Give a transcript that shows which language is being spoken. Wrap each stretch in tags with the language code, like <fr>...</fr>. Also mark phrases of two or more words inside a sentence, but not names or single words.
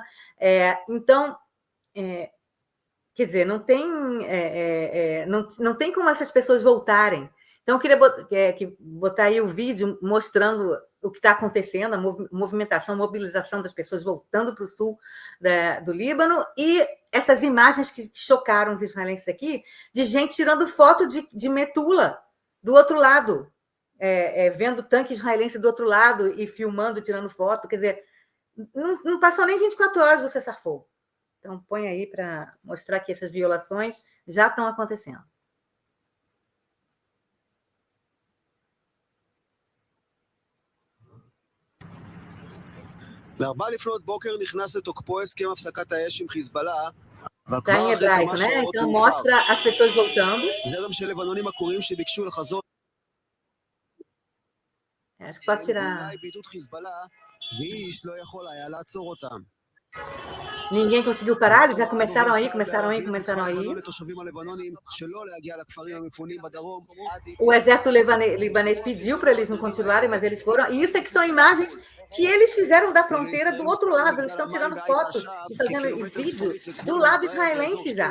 <pt>Então, quer dizer, não tem como essas pessoas voltarem Então, eu queria botar aí o vídeo mostrando o que está acontecendo, a movimentação, mobilização das pessoas voltando para o sul do Líbano, e essas imagens que chocaram os israelenses aqui, de gente tirando foto de Metula, do outro lado, vendo tanque israelense do outro lado e filmando, tirando foto. Quer dizer, não passou nem 24 horas do cessar-fogo. Então, põe aí para mostrar que essas violações já estão acontecendo.</pt> <he>ב-4 לפנות בוקר נכנס לתוקפו הסכם הפסקת האש עם חיזבאללה, אבל</he> <pt>Está</pt> <he>כבר</he> <pt>em</pt> <he>אחרי</he> <pt>hebraico,</pt> <he>כמה</he> <pt>né?</pt> <he>שעות</he> <pt>Então,</pt> <he>הוא</he> <pt>mostra</pt> <he>הופר.</he> <pt>as pessoas voltando.</pt> <he>זרם של לבנונים עקורים שביקשו לחזור</he> <pt>Acho que pode tirar.</pt> <he>ואולי בידוד חיזבאללה, ואיש לא יכול היה לעצור אותם.</he> <pt>Ninguém conseguiu parar, eles já começaram aí. O exército libanês pediu para eles não continuarem, mas eles foram. E isso é que são imagens que eles fizeram da fronteira do outro lado. Eles estão tirando fotos e fazendo vídeo do lado israelense já.</pt>